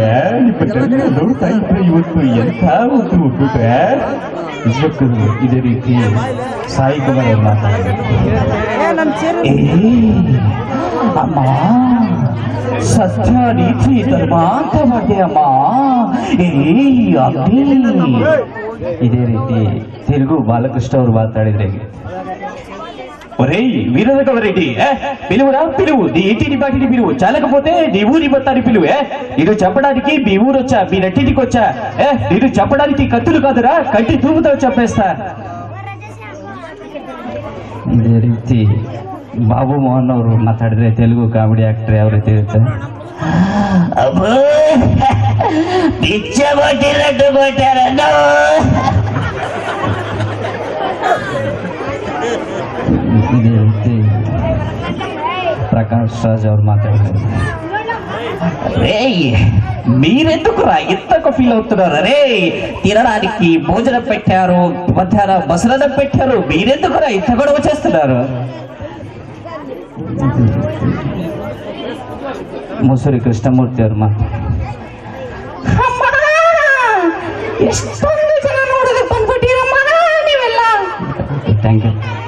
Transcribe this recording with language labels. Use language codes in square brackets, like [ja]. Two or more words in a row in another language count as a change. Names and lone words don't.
[kn] ನಿಮ್ಮನ್ನೆಲ್ಲ ನೋಡ್ತಾ ಇದ್ರೆ ಇವತ್ತು ಎಂಥ ಒಂದು ಹುಡುಗ್ರೆ ನಿಜಕ್ಕೂ ಇದೇ ರೀತಿ ಸಾಯಿ ಕುಮಾರ್ ಅವ್ರು ಮಾತಾಡ್ತಾರೆ. ಅಮ್ಮ ಸತ್ಯ ನೀತಿ ಧರ್ಮ ಅಂತ ಮಾಡಿದೆ ಅಮ್ಮ. ಇದೇ ರೀತಿ ತೆಲುಗು ಬಾಲಕೃಷ್ಣ ಅವರು [te] మాట్లాడిದ್ರೆ ఒరే వీరరగవరెడ్డి పిలువురా పిలువు నీ ఇంటిని బాటిని పిలువు చాలకపోతే నీ ఊరి మొత్తాన్ని పిలువే. నేను చెప్పడానికి మీ ఊరొచ్చా మీ నట్టింటికి వచ్చా. నేను చెప్పడానికి కత్తులు కాదురా కంటి తూపుతో చెప్పేస్తా. [kn] ಇದೇ ರೀತಿ ಬಾಬು ಮೋಹನ್ ಅವರು ಮಾತಾಡಿದ್ರೆ ತೆಲುಗು [en] comedy actor [kn] ಯಾವ ರೀತಿ ಇರುತ್ತೆ. ಇದೇ ರೀತಿ ప్రకాష్ రాజ్ ಅವರು మాట్లాడారు. [te] మీరెందుకురా ఇంతకు ఫీల్ అవుతున్నారు? రే తినడానికి భోజనం పెట్టారు, మధ్యాహ్నం మసలనం పెట్టారు, మీరెందుకురా ఇంత కూడా వచ్చేస్తున్నారు? [kn] ముసూరి కృష్ణమూర్తి ಅವರು [en] thank you.